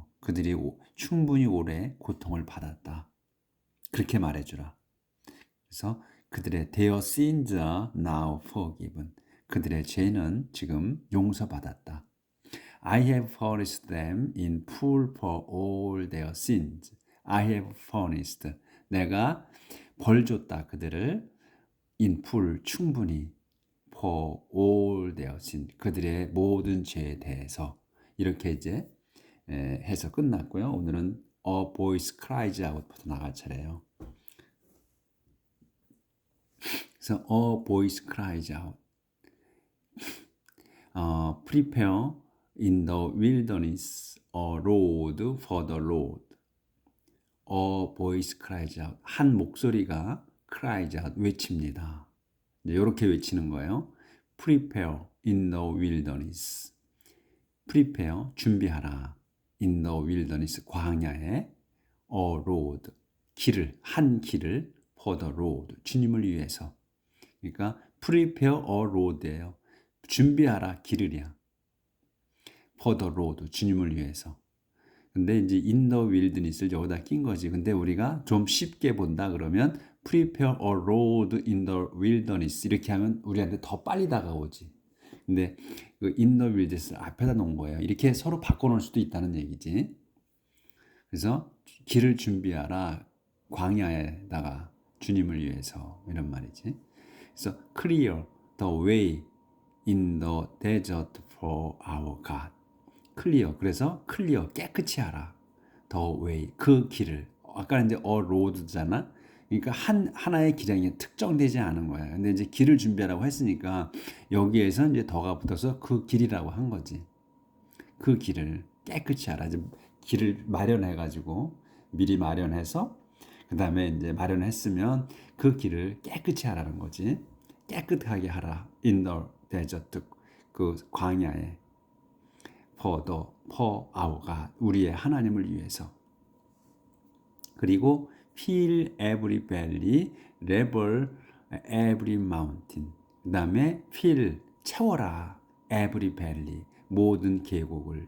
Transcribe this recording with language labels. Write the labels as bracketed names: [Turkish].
[Korean] 그들이 충분히 오래 고통을 받았다. 그렇게 말해 주라. 그래서 그들의 [English] their sins are now forgiven. [Korean] 그들의 죄는 지금 용서받았다. [English] I have furnished them in full for all their sins. I have furnished. [Korean] 내가 벌 줬다 그들을 [English] in full, [Korean] 충분히 [English] for all their sins. [Korean] 그들의 모든 죄에 대해서. 이렇게 이제 해서 끝났고요. 오늘은 [English] A voice cries out부터 [Korean] 나갈 차례예요. 그래서 [English] A voice cries out. Prepare in the wilderness a road for the Lord. A voice cries out. [Korean] 한 목소리가 [English] cries out, [Korean] 외칩니다. 이렇게 외치는 거예요. [English] Prepare in the wilderness. Prepare, [Korean] 준비하라. [English] In the wilderness, [Korean] 광야에. [English] A road, [Korean] 한 길을 [English] for the Lord, [Korean] 주님을 위해서. 그러니까 [English] prepare a road예요. [Korean] 준비하라, 길을이야. [English] for the Lord, [Korean] 주님을 위해서. 근데 이제 [English] in the wilderness [Korean] 를 여기다 낀 거지. 근데 우리가 좀 쉽게 본다 그러면 [English] prepare a road in the wilderness [Korean] 이렇게 하면 우리한테 더 빨리 다가오지. 근데 [English] in the wilderness [Korean] 앞에다 놓은 거예요. 이렇게 서로 바꿔놓을 수도 있다는 얘기지. 그래서 길을 준비하라, 광야에다가 주님을 위해서, 이런 말이지. 그래서 [English] clear the way in the desert for our God. [Korean] 클리어, 그래서 클리어, 깨끗이 하라. [English] The way, [Korean] 그 길을. 아까 이제 [English] a road [Korean] 잖아. 그러니까 하나의 길이 특정되지 않은 거야. 근데 이제 길을 준비하라고 했으니까 여기에서 이제 더가 붙어서 그 길이라고 한 거지. 그 길을 깨끗이 하라. 이제 길을 마련해가지고 미리 마련해서 그 다음에 이제 마련했으면 그 길을 깨끗이 하라는 거지. 깨끗하게 하라. [English] In the desert, [Korean] 그 광야에. [English] for our God, [Korean] 우리의 하나님을 위해서. 그리고 [English] fill every valley, level every mountain. [Korean] 그 다음에 [English] fill, [Korean] 채워라. [English] every valley, [Korean] 모든 계곡을.